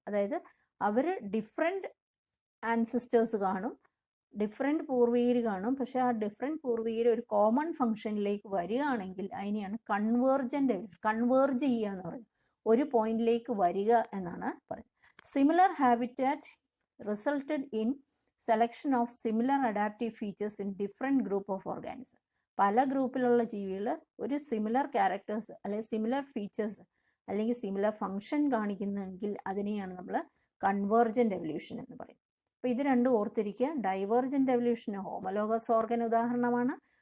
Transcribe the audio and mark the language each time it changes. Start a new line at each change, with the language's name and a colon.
Malayalam: അതായത് അവർ different ancestors കാണും, different പൂർവീകർ കാണും, പക്ഷേ ആ ഡിഫറെൻറ്റ് പൂർവീകർ ഒരു കോമൺ ഫംഗ്ഷനിലേക്ക് വരികയാണെങ്കിൽ അതിനെയാണ് കൺവേർജൻ്റ് എവല്യൂഷൻ. കൺവേർജ് ചെയ്യുക എന്ന് പറയുന്നത് ഒരു പോയിന്റിലേക്ക് വരിക എന്നാണ് പറയുന്നത്.
English: Similar habitat resulted in selection of similar adaptive features in different group of organisms.
Malayalam: പല ഗ്രൂപ്പിലുള്ള ജീവികൾ ഒരു സിമിലർ ക്യാരക്ടേഴ്സ് അല്ലെങ്കിൽ സിമിലർ ഫീച്ചേഴ്സ് അല്ലെങ്കിൽ സിമിലർ ഫങ്ഷൻ കാണിക്കുന്നെങ്കിൽ അതിനെയാണ് നമ്മൾ കൺവേർജൻ്റ് എവല്യൂഷൻ എന്ന് പറയും. അപ്പോൾ ഇത് രണ്ടും ഓർത്തിരിക്കുക. ഡൈവേർജൻ്റ് എവല്യൂഷന് ഹോമോലോഗസ് ഓർഗൻ ഉദാഹരണമാണ്.